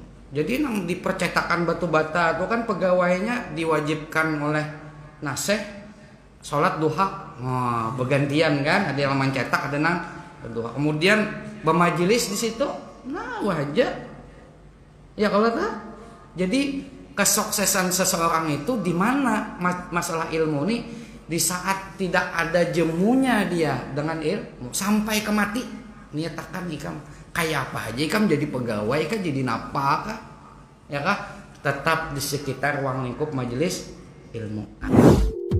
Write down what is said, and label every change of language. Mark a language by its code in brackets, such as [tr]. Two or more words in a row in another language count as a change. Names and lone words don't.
[id] Jadi nang di percetakan batu bata itu kan pegawainya diwajibkan oleh naseh sholat duha, bergantian kan, ada yang mencetak, ada nang berduha. Kemudian bermajelis di situ, nah wajar. Ya kalau tak, jadi kesuksesan seseorang itu di mana masalah ilmu nih, di saat tidak ada jemunya dia dengan ilmu sampai ke mati. [bjn] Niatakan ikam kayak apa aja, ikam jadi pegawai kan, jadi napa kah, ya kah, tetap di sekitar ruang lingkup majelis ilmu.